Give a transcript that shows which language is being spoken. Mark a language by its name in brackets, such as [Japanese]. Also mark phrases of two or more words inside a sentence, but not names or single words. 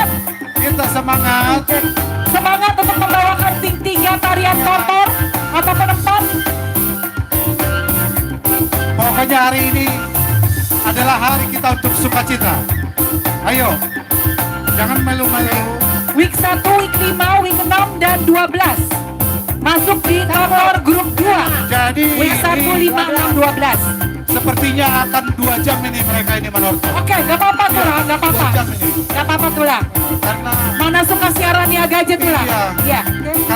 [Indonesian] Kita semangat. Semangat untuk membawakan tiga tarian tortor atau penempat. Pokoknya hari ini adalah hari kita untuk sukacita. Ayo, jangan melu-melu. Week 1, week 5, week 6 dan 12. Masuk di tortor grup 2. Jadi Week 1, ini 5, 6, 12. sepertinya akan 2 jam ini mereka ini menortor. Oke, gak apa-apa Tulang, gak apa-apa. 2 jam ini. Gak apa-apa Tulang. Karena Mana suka siaran niaga aja Tulang. Iya. Iya. Mana